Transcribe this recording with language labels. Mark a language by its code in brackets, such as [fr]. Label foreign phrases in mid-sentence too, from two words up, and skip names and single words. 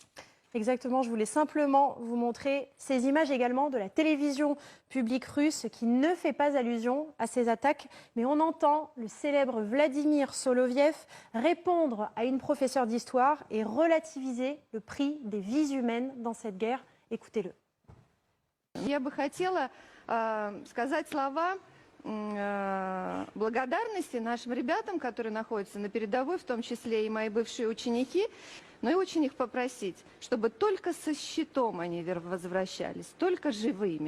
[fr] Exactement, je voulais simplement vous montrer ces images également de la télévision publique russe qui ne fait pas allusion à ces attaques, mais on entend le célèbre Vladimir Soloviev répondre à une professeure d'histoire et relativiser le prix des vies humaines dans cette guerre. Écoutez-le. [ru] Я бы хотела сказать слова благодарности нашим ребятам, которые находятся на передовой, в том числе и мои бывшие ученики, но и очень их попросить, чтобы только со щитом они возвращались, только живыми.